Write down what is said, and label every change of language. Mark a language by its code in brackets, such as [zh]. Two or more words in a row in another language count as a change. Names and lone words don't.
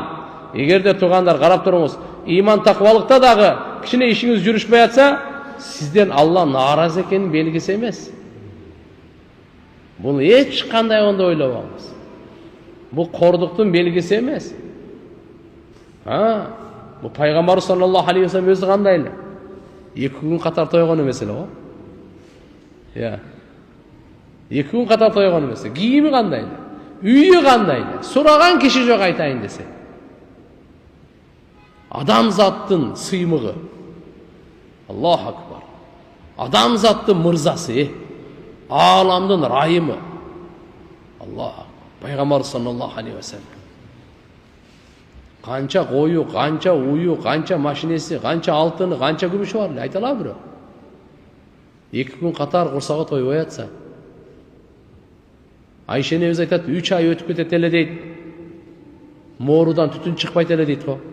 [ky] Эгерде туугандар карап туруңуз, иман таквалыкта дагы кичине ишиңиз жүрүшпөй атса, сизден Алла нааразы экенин белгиси эмес. Бул эч кандай онда ойлобоңуз. Бул кордуктун белгиси эмес. Бул пайгамбар [ar] صلى الله عليه وسلم [ky] өзү кандай эле? 2 күн катар тойгон эмес эле го. 2 күн катар тойгон эмес. Кийими кандай эле? Үйү кандай эле? Сураган киши жок айтайын десе. Адамзаттын сыймыгы. [ar] الله أكبر. [ky] Адамзаттын мырзасы, аламдын райымы. Аллах. Пайгамбар [ar] صلى الله عليه وسلم. [ky] Канча кою, канча уyu, канча машинеси, канча алтыны, канча күмүшү бар эле, айта алабы бирок? 2 күн катар курсага тойбой атса. Айша энебиз айтат, 3 ай өтүп кетет эле дейт. Moorudan түтүн чыкпайт эле дейт го.